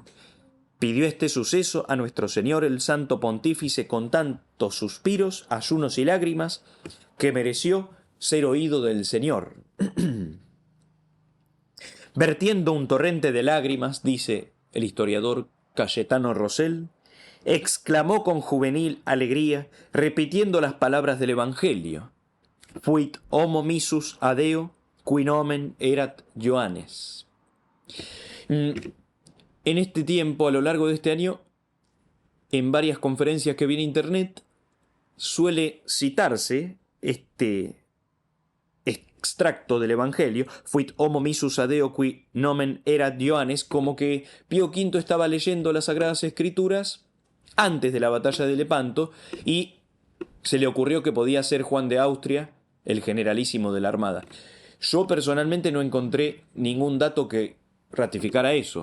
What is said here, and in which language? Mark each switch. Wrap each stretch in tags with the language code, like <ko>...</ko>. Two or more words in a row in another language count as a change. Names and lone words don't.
<es>Pidió este suceso a nuestro Señor el Santo Pontífice con tantos suspiros, ayunos y lágrimas, que mereció ser oído del Señor. Vertiendo un torrente de lágrimas, dice el historiador Cayetano Rosell, exclamó con juvenil alegría, repitiendo las palabras del Evangelio:</es> <la>Fuit homo missus adeo, qui nomen erat Ioannes.</la> <es>En este tiempo, a lo largo de este año, en varias conferencias que vi en internet, suele citarse este extracto del Evangelio,</es> <la>Fuit homo missus adeo qui nomen erat Ioannes,</la> <es>como que Pío V estaba leyendo las Sagradas Escrituras antes de la batalla de Lepanto y se le ocurrió que podía ser Juan de Austria, el generalísimo de la Armada. Yo personalmente no encontré ningún dato que ratificara eso.</es>